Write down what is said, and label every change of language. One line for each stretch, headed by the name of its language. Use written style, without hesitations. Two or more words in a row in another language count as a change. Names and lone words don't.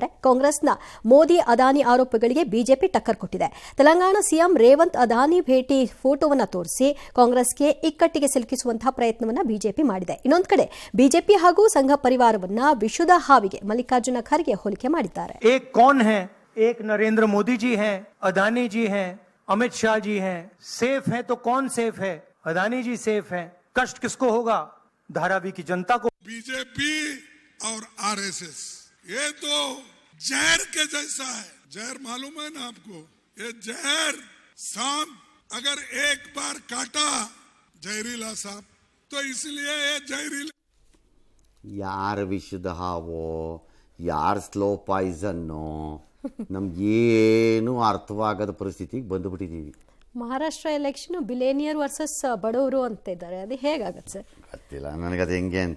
Kannada: ಕಾಂಗ್ರೆಸ್ನ ಮೋದಿ ಅದಾನಿ ಆರೋಪಗಳಿಗೆ ಬಿಜೆಪಿ ಟಕ್ಕರ್ ಕೊಟ್ಟಿದೆ. ತೆಲಂಗಾಣ ಸಿಎಂ ರೇವಂತ್ ಅದಾನಿ ಭೇಟಿ ಫೋಟೋವನ್ನು ತೋರಿಸಿ ಕಾಂಗ್ರೆಸ್ಗೆ ಇಕ್ಕಟ್ಟಿಗೆ ಸಿಲುಕಿಸುವಂತಹ ಪ್ರಯತ್ನವನ್ನ ಬಿಜೆಪಿ ಮಾಡಿದೆ. ಇನ್ನೊಂದು ಕಡೆ ಬಿಜೆಪಿ ಹಾಗೂ ಸಂಘ ಪರಿವಾರವನ್ನ ವಿಷದ ಹಾವಿಗೆ ಮಲ್ಲಿಕಾರ್ಜುನ ಖರ್ಗೆ ಹೋಲಿಕೆ ಮಾಡಿದ್ದಾರೆ.
Hindi: एक कौन है? एक नरेंद्र मोदी जी हैं, अदानी जी हैं, अमित शाह जी हैं. सेफ है तो कौन सेफ है? अदानी जी सेफ हैं. कष्ट किसको होगा? धारावी की जनता को. बीजेपी और आरएसएस ये तो जहर के जैसा है. जहर मालूम है ना आपको? ये जहर सांप अगर एक बार काटा जहरीला सांप तो इसलिए ये जहरीला.
Kannada: ಯಾರ ವಿಷದ ಹಾವೋ, ಯಾರು
English: slow poison,
Kannada: ನಮಗೇನು ಅರ್ಥವಾಗದ ಪರಿಸ್ಥಿತಿಗೆ ಬಂದುಬಿಟ್ಟಿದ್ದೀವಿ. ಮಹಾರಾಷ್ಟ್ರ
English: election billionaire versus
Kannada: ಬಡವರು ಅಂತ ಇದ್ದಾರೆ, ಅದು ಹೇಗಾಗತ್ತೆ ಸರ್? ಗೊತ್ತಿಲ್ಲ ನನಗದು ಹೆಂಗೆ ಅಂತ.